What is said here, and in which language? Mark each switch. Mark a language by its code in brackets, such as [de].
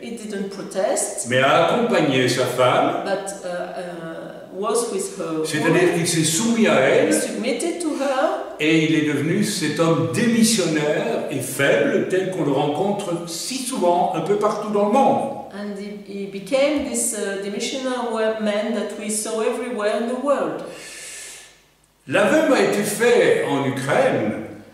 [en] He didn't protest, [fr] mais a accompagné sa femme, [en] but was with her [fr] c'est-à-dire [en] woman. [fr] qu'il s'est soumis à [en] He [fr] elle, [en] submitted to her, [fr] et il est devenu cet homme démissionnaire et faible, tel qu'on le rencontre si souvent un peu partout dans le monde. [en] and he became this demissioner man that we saw everywhere in the world. [fr] L'aveu a été fait en Ukraine.